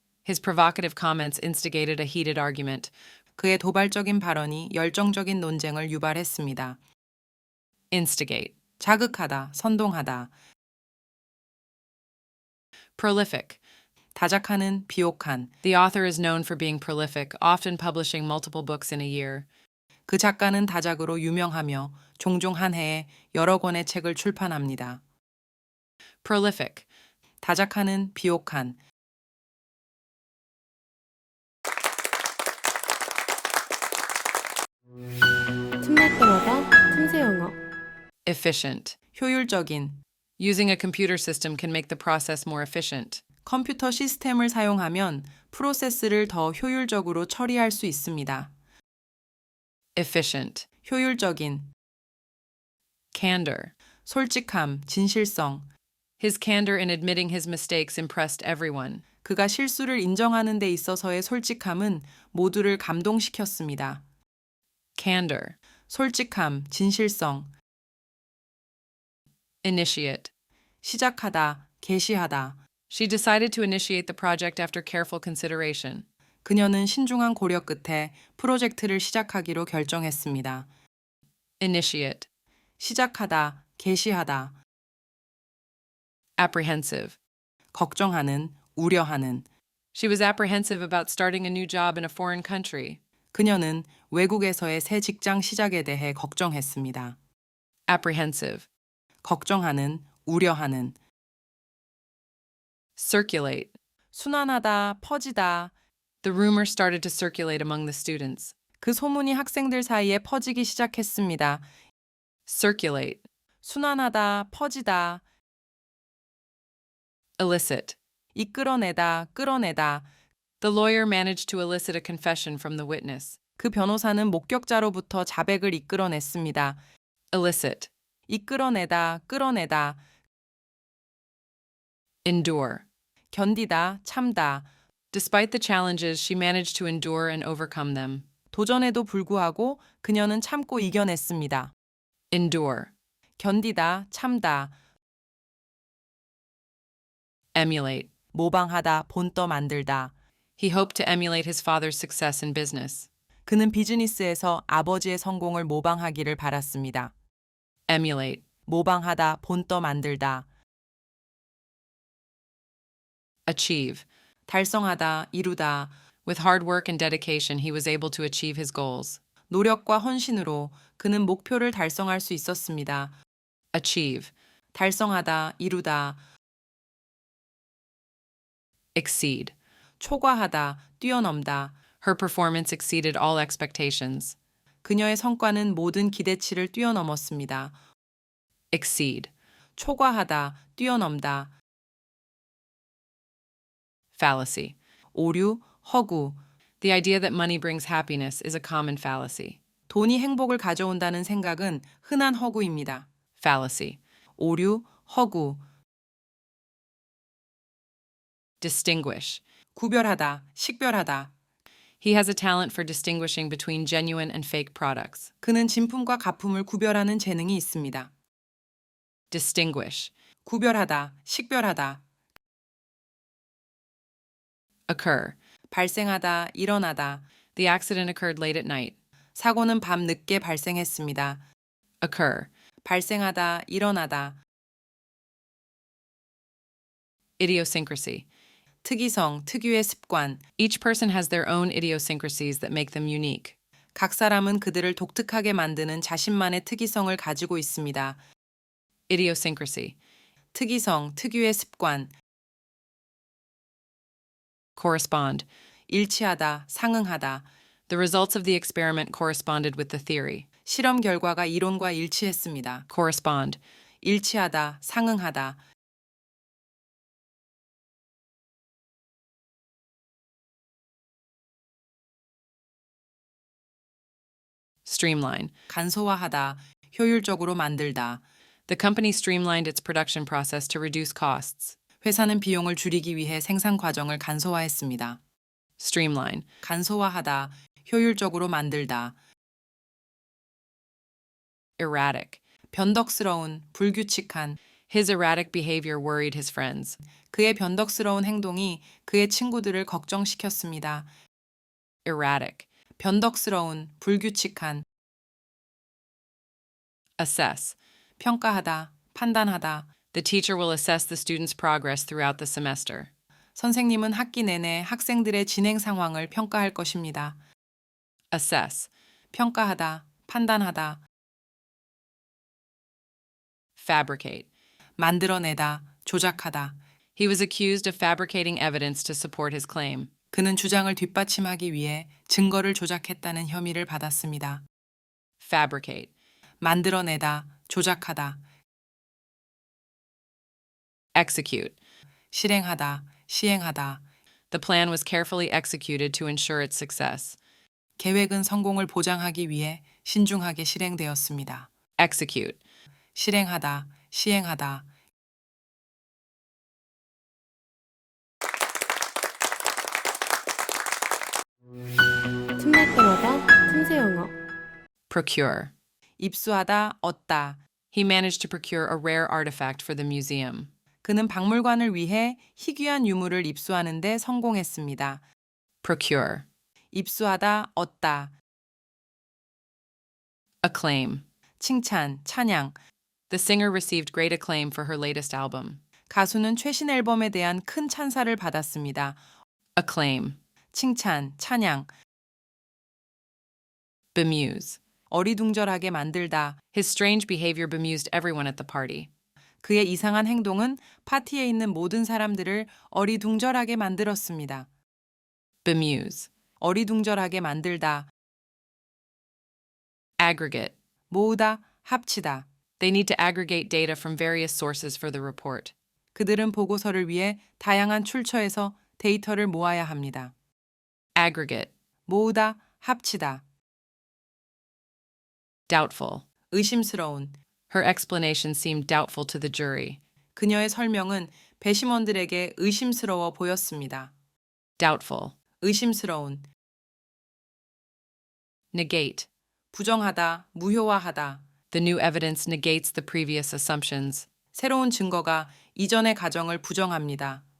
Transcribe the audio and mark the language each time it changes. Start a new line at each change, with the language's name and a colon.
English: His provocative comments instigated a heated argument.
Korean: 그의 도발적인 발언이 열정적인 논쟁을 유발했습니다.
English: Instigate.
Korean: 자극하다, 선동하다.
English: Prolific.
Korean: 다작하는, 비옥한.
English: The author is known for being prolific, often publishing multiple books in a year.
Korean: 그 작가는 다작으로 유명하며 종종 한 해에 여러 권의 책을 출판합니다.
English: Prolific.
Korean: 다작하는, 비옥한. 틈날 때마다 틈새 영어.
English: Efficient.
Korean: 효율적인.
English: Using a computer system can make the process more efficient.
Korean: 컴퓨터 시스템을 사용하면 프로세스를 더 효율적으로 처리할 수 있습니다.
English: Efficient.
Korean: 효율적인.
English: Candor.
Korean: 솔직함, 진실성.
English: His candor in admitting his mistakes impressed everyone.
Korean: 그가 실수를 인정하는 데 있어서의 솔직함은 모두를 감동시켰습니다.
English: Candor.
Korean: 솔직함, 진실성.
English: Initiate.
Korean: 시작하다, 개시하다.
English: She decided to initiate the project after careful consideration.
Korean: 그녀는 신중한 고려 끝에 프로젝트를 시작하기로 결정했습니다.
English: Initiate.
Korean: 시작하다, 개시하다.
English: Apprehensive.
Korean: 걱정하는, 우려하는.
English: She was apprehensive about starting a new job in a foreign country.
Korean: 그녀는 외국에서의 새 직장 시작에 대해 걱정했습니다.
English: Apprehensive.
Korean: 걱정하는, 우려하는.
English: Circulate.
Korean: 순환하다, 퍼지다.
English: The rumor started to circulate among the students.
Korean: 그 소문이 학생들 사이에 퍼지기 시작했습니다.
English: Circulate.
Korean: 순환하다, 퍼지다.
English: Elicit.
Korean: 이끌어내다, 끌어내다.
English: The lawyer managed to elicit a confession from the witness.
Korean: 그 변호사는 목격자로부터 자백을 이끌어냈습니다.
English: Elicit.
Korean: 이끌어내다, 끌어내다.
English: Endure.
Korean: 견디다, 참다.
English: Despite the challenges, she managed to endure and overcome them.
Korean: 도전에도 불구하고 그녀는 참고 이겨냈습니다.
English: Endure.
Korean: 견디다, 참다.
English: Emulate.
Korean: 모방하다, 본떠 만들다.
English: He hoped to emulate his father's success in business.
Korean: 그는 비즈니스에서 아버지의 성공을 모방하기를 바랐습니다.
English: Emulate.
Korean: 모방하다, 본떠 만들다.
English: Achieve.
Korean: 달성하다, 이루다.
English: With hard work and dedication, he was able to achieve his goals.
Korean: 노력과 헌신으로 그는 목표를 달성할 수 있었습니다.
English: Achieve.
Korean: 달성하다, 이루다.
English: Exceed.
Korean: 초과하다, 뛰어넘다.
English: Her performance exceeded all expectations.
Korean: 그녀의 성과는 모든 기대치를 뛰어넘었습니다.
English: Exceed.
Korean: 초과하다, 뛰어넘다.
English: Fallacy.
Korean: 오류, 허구.
English: The idea that money brings happiness is a common fallacy.
Korean: 돈이 행복을 가져온다는 생각은 흔한 허구입니다.
English: Fallacy.
Korean: 오류, 허구.
English: Distinguish.
Korean: 구별하다, 식별하다.
English: He has a talent for distinguishing between genuine and fake products.
Korean: 그는 진품과 가품을 구별하는 재능이 있습니다.
English: Distinguish.
Korean: 구별하다, 식별하다.
English: Occur.
Korean: 발생하다, 일어나다.
English: The accident occurred late at night.
Korean: 사고는 밤 늦게 발생했습니다.
English: Occur.
Korean: 발생하다, 일어나다.
English: Idiosyncrasy.
Korean: 특이성, 특유의 습관.
English: Each person has their own idiosyncrasies that make them unique.
Korean: 각 사람은 그들을 독특하게 만드는 자신만의 특이성을 가지고 있습니다.
English: Idiosyncrasy.
Korean: 특이성, 특유의 습관.
English: Correspond.
Korean: 일치하다, 상응하다.
English: The results of the experiment corresponded with the theory.
Korean: 실험 결과가 이론과 일치했습니다.
English: Correspond.
Korean: 일치하다, 상응하다.
English: Streamline.
Korean: 간소화하다, 효율적으로 만들다.
English: The company streamlined its production process to reduce costs.
Korean: 회사는 비용을 줄이기 위해 생산 과정을 간소화했습니다.
English: Streamline.
Korean: 간소화하다, 효율적으로 만들다.
English: Erratic.
Korean: 변덕스러운, 불규칙한.
English: His erratic behavior worried his friends.
Korean: 그의 변덕스러운 행동이 그의 친구들을 걱정시켰습니다.
English: Erratic.
Korean: 변덕스러운, 불규칙한.
English: Assess.
Korean: 평가하다, 판단하다.
English: The teacher will assess the student's progress throughout the semester.
Korean: 선생님은 학기 내내 학생들의 진행 상황을 평가할 것입니다.
English: Assess.
Korean: 평가하다, 판단하다,
English: Fabricate.
Korean: 만들어내다, 조작하다.
English: He was accused of fabricating evidence to support his claim.
Korean: 그는 주장을 뒷받침하기 위해 증거를 조작했다는 혐의를 받았습니다.
English: Fabricate.
Korean: 만들어내다, 조작하다,
English: Execute.
Korean: 실행하다, 시행하다.
English: The plan was carefully executed to ensure its success.
Korean: 계획은 성공을 보장하기 위해 신중하게 실행되었습니다.
English: Execute.
Korean: 실행하다, 시행하다. 틈날 때마다 틈새 영어.
English: Procure.
Korean: 입수하다, 얻다.
English: He managed to procure a rare artifact for the museum.
Korean: 그는 박물관을 위해 희귀한 유물을 입수하는 데 성공했습니다.
English: Procure.
Korean: 입수하다, 얻다.
English: Acclaim.
Korean: 칭찬, 찬양.
English: The singer received great acclaim for her latest album.
Korean: 가수는 최신 앨범에 대한 큰 찬사를 받았습니다.
English: Acclaim.
Korean: 칭찬, 찬양.
English: Bemuse.
Korean: 어리둥절하게 만들다.
English: His strange behavior bemused everyone at the party.
Korean: 그의 이상한 행동은 파티에 있는 모든 사람들을 어리둥절하게 만들었습니다.
English: Bemuse.
Korean: 어리둥절하게 만들다.
English: Aggregate.
Korean: 모으다, 합치다.
English: They need to aggregate data from various sources for the report.
Korean: 그들은 보고서를 위해 다양한 출처에서 데이터를 모아야 합니다.
English: Aggregate.
Korean: 모으다, 합치다.
English: Doubtful.
Korean: 의심스러운.
English: Her explanation seemed doubtful to the jury.
Korean: 그녀의 설명은 배심원들에게 의심스러워 보였습니다.
English: Doubtful.
Korean: 의심스러운.
English: Negate.
Korean: 부정하다, 무효화하다.
English: The new evidence negates the previous assumptions.
Korean: 새로운 증거가 이전의 가정을 부정합니다.